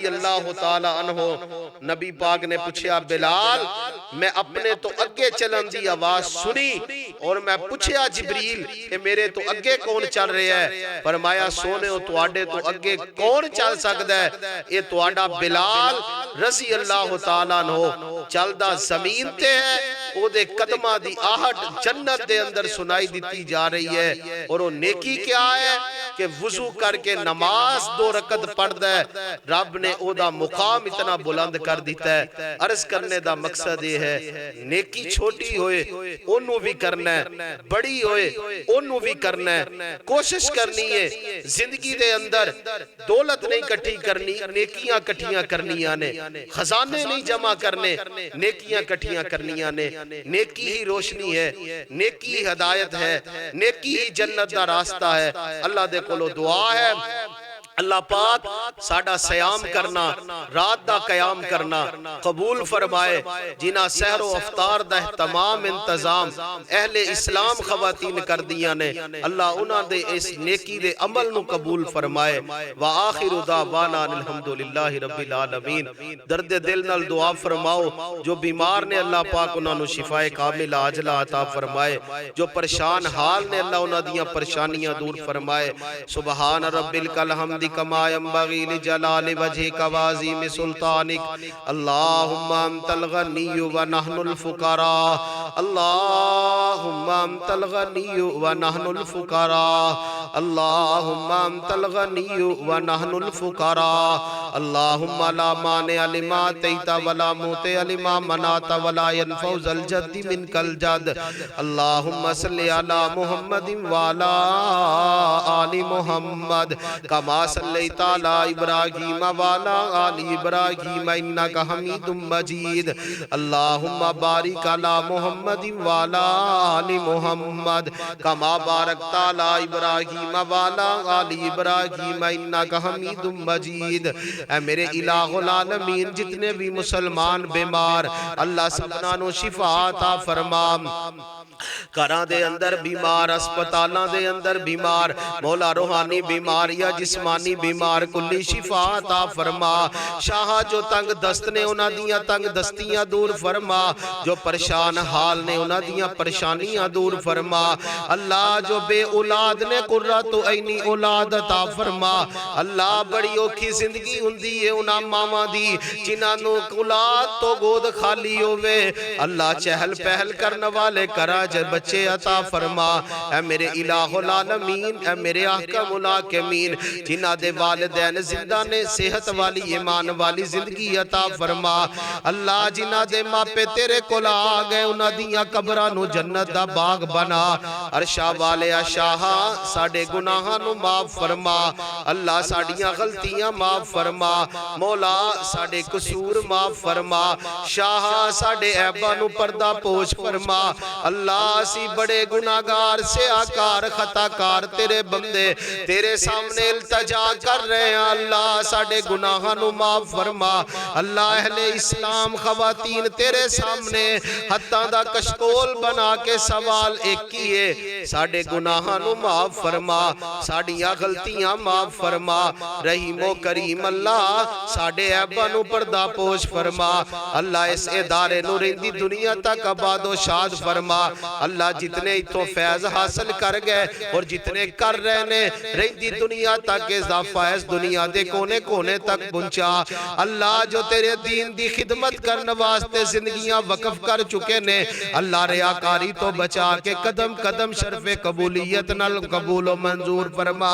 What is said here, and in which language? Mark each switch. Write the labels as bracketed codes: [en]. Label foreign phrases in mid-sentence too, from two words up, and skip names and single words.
[ar] اللہ تعالی عنہ [pa] نبی پاک نے پوچھیا بلال میں اپنے تو اگے چلن دی آواز سنی اور میں پوچھیا جبریل کہ میرے تو اگے کون چل رہے ہیں فرمایا سونے ہو تو آڈے تو اگے کون چل سکتا ہے یہ تو آڈا بلال [ar] رضی اللہ تعالی عنہ [pa] چل دا زمین تے ہے او دے قدمہ دی آہٹ جنت دے اندر سنائی دیتی جا رہی ہے اور وہ نیکی کیا ہے کہ وضو کر کے نماز 2 رکعت پڑھ دے رب نے او دا مقام اتنا بلند کر دیتا ہے عرض کرنے دا مقصد یہ ہے نیکی چھوٹی ہوئے انہوں بھی کرنا ہے بڑی ہوئے انہوں بھی کرنا ہے کوشش کرنی ہے زندگی دے اندر دولت نہیں کٹھی کرنی نیکیاں کٹھیاں کرنیاں نے خزانے نہیں جمع کرنے نیکیاں کٹھیاں کرنیاں نے نیکی ہی روشنی ہے نیکی ہی ہدایت ہے نیکی ہی جنت دا راستہ ہے اللہ دے کولو دعا ہے اللہ پاک ساڑھا سیام کرنا رات دا قیام کرنا قبول فرمائے جنہ سحر و افطار دا تمام انتظام اہل اسلام خواتین کر دیا نے اللہ انہاں دے اس نیکی دے عمل نو قبول فرمائے [ar] وآخر دعوانا الحمدللہ رب العالمین [pa] درد دل نال دعا فرماؤ جو بیمار نے اللہ پاک انہاں نو شفاء کامل عاجلہ عطا فرمائے جو پریشان حال نے اللہ انہاں دیاں پریشانیاں دور فرمائے [ar] سبحان ربک الحمد کما ينبغي لجلال وجهك وعظيم سلطانك اللهم انت الغني ونحن الفقراء اللہم انت الغنی ونحن الفقراء اللہم انت الغنی ونحن الفقراء اللہم لا مانع لما اعطیت ولا موطع لما منعت ولا ينفع ذا الجد منک الجد اللہم صلی علی محمد وعلی آل محمد کما صلیت علی ابراہیم وعلی آل ابراہیم انک حمید مجید اللہم بارک علی محمد وعلی آل محمد کما بارکت علی ابراہیم وعلی آل ابراہیم انک حمید مجید۔ [pa] اے میرے الہ العالمین جتنے بھی مسلمان بیمار اللہ سبحانہ نو شفا عطا فرما، گھراں دے اندر بیمار، اسپتالاں دے اندر بیمار، مولا روحانی بیمار یا جسمانی بیمار کلی شفا عطا فرما۔ شاہ جو تنگ دست نے انہاں دیاں تنگ دستیاں دور فرما، جو پریشان حال نے انہاں دیاں پریشانیاں دور فرما۔ اللہ جو بے اولاد نے [ar] قرۃ عینی [pa] اولاد عطا فرما۔ اللہ بڑی اوکھی زندگی ہوندی ہے انہاں ماواں دی جنہاں نو اولاد تو گود خالی ہوئے، اللہ چہل پہل کرنے والے کرا بچے عطا فرما۔ اے میرے الہ العالمین، اے میرے احکم الحاکمین جنہاں دے والدین زندہ نے صحت والی ایمان والی زندگی عطا فرما۔ اللہ جنہاں دے ماپے تیرے کولا آگئے انہاں دیاں قبراں نو جنت دا باغ بنا۔ عرشہ والے شاہ ساڑے گناہاں نو معاف فرما، اللہ ساڑیاں غلطیاں معاف فرما، مولا ساڑے قصور معاف فرما، شاہ ساڑے عیباں نو پردہ پوش فرما۔ اللہ اسی بڑے گناہگار سے آکار خطاکار تیرے بندے تیرے سامنے التجا کر رہے ہیں، اللہ ساڑے گناہاں نو معاف فرما۔ اللہ اہل اسلام خواتین تیرے سامنے حتیٰ دا کشکول بنا کے سوال ایک کیے، ساڑے گناہاں نو معاف فرما، ساڑیاں غلطیاں معاف فرما، رحیم و کریم اللہ ساڑے عیباں نو پردہ پوش فرما۔ اللہ اس ادارے نو رہندی دنیا تک آباد و شاد فرما۔ اللہ جتنے اتوں فیض حاصل کر گئے اور جتنے کر رہے نے رہندی دنیا تک اضافہ اس دنیا دے کونے کونے تک پہنچا۔ اللہ جو تیرے دین دی خدمت کرنے واسطے زندگیاں وقف کر چکے نے، اللہ ریاکاری تو بچا کے قدم قدم شرف قبولیت نال قبول و منظور فرما۔